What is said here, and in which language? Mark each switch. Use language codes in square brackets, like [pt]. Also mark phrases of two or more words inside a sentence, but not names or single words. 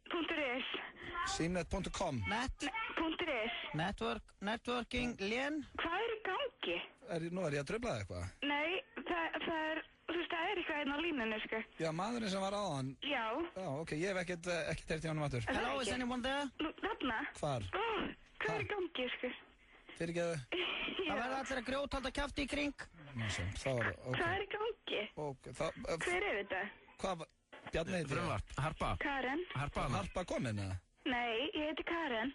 [is] .is Simnet.com Networking Lén. Hvað er í gangi? Nú er ég að tröfla það eitthvað? Nei, það er, þú veist, það er eitthvað einn á línunni, sko. Já, maðurinn sem var á hann. Já. Já, ok, ég hef ekkert heyrt í honum aftur. [en] Hello, is anyone there? [is] Þarna? Hvar? Hvað er í gangi, sko? Fyrirgeðu? Það verður allir að grjóthalda kjafti í kring. Hvað er í gangi? Hver er þetta? Hvað? Bjarni heiti ég. Harpa. Karen. Harpa komin, eða? Nei, ég heiti Karen.